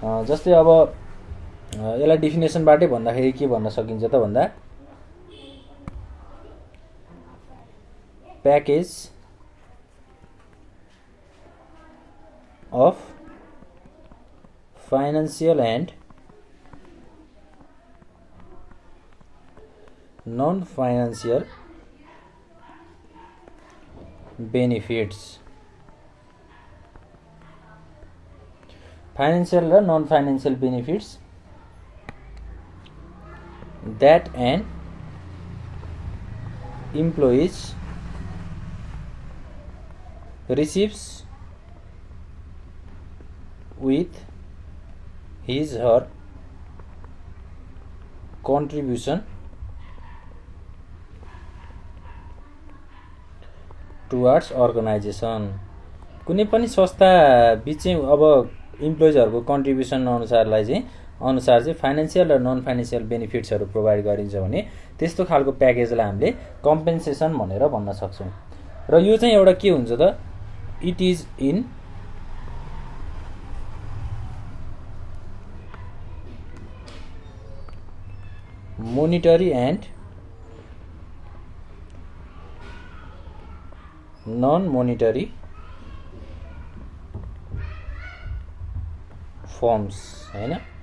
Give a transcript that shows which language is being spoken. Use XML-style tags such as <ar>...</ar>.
<ne>जस्तै अब यसलाई डिफिनेसनबाटै भन्दाखेरि के भन्न सकिन्छ त भन्दा, package</ne> <en>of financial and non-financial benefits. Financial or non-financial benefits that an employee receives with his her contribution towards organization।</en> <ne>कुनै पनि संस्था बिच चाहिँ अब इम्प्लोइजहरूको कन्ट्रिब्युसन अनुसार चाहिँ फाइनेन्सियल र नन फाइनेन्सियल बेनिफिट्सहरू प्रोभाइड गरिन्छ भने त्यस्तो खालको प्याकेजलाई हामीले कम्पेन्सेसन भनेर भन्न सक्छौँ। र यो चाहिँ एउटा के हुन्छ त, it is in</ne> <en>monetary and non-monetary</en> <ne>firms होइन।</ne>